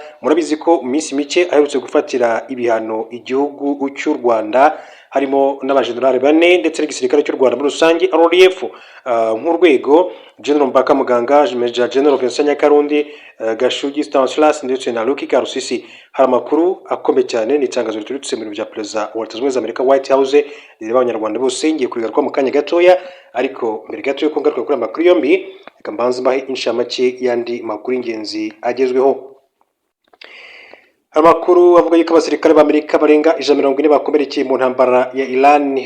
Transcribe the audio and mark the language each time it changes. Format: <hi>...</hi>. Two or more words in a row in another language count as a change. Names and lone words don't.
<rw>Murabizi ko mu minsi mike aherutse gufatira ibihano igihugu cy'u Rwanda harimo n'abajenerali bane ndetse n'igisirikare cy'u Rwanda muri rusange RDF nk'urwego General Mbaka Muganga, Major General Vincent Nyakarundi, Gashugi Stanislas ndetse na Lucky Karusisi. Hari amakuru akomeye cyane n'itangazo riturutse mu biro bya Perezida wa Leta Zunze Ubumwe za Amerika White House rireba abanyarwanda bose. Ngiye kurigaruka mu kanya gatoya, ariko mbere gato yo kungaruka kuri amakuru yombi reka mbanze mbahe inshamake yandi makuru ingenzi agezweho. Amakuru avuga yuko abasirikare b'Amerika barenga 140 bakomerekeye mu ntambara ya Iran.</rw>